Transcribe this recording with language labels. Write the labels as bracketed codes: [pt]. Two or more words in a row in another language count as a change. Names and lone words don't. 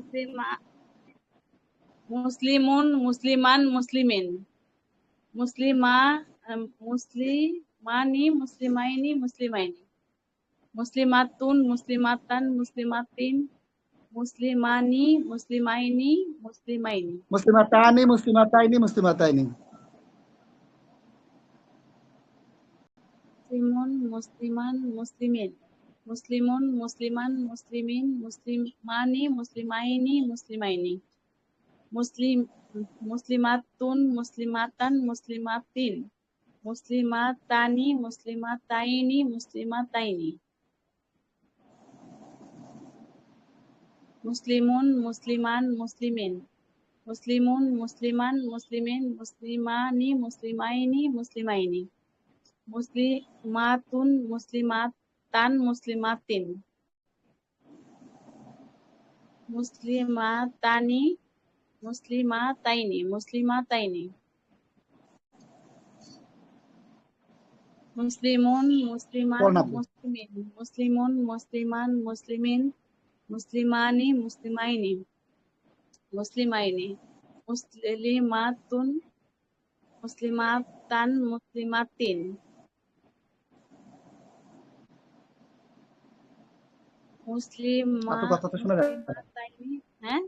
[ar] مسلمون، مسلمان، مسلمين, مسلماني، مسلمين، مسلمين، مسلمات، مسلماتان، مسلمات، مسلماني، مسلمين، مسلمين, مسلماتاني، مسلماتين، مسلماتين, مسلمون، مسلمان، مسلمين، مسلمون، مسلمان، مسلمين, مسلماني، مسلمين، مسلمين, مسلمات، مسلماتان، مسلمات، مسلماتاني، مسلماتين، مسلماتين, مسلمون، مسلمان، مسلمين، مسلمون، مسلمان، مسلمين, مسلماني، مسلمين، مسلمين، مسلمات، مسلماتان، مسلمات, مسلماتاني، مسلماتين، مسلماتين, مسلمون, مسلمان، مسلمين، مسلمون، مسلمان، مسلمين, مسلماني، مسلمين، مسلمين، مسلمات، مسلماتان، مسلمات، مسلماتين, হ্যাঁ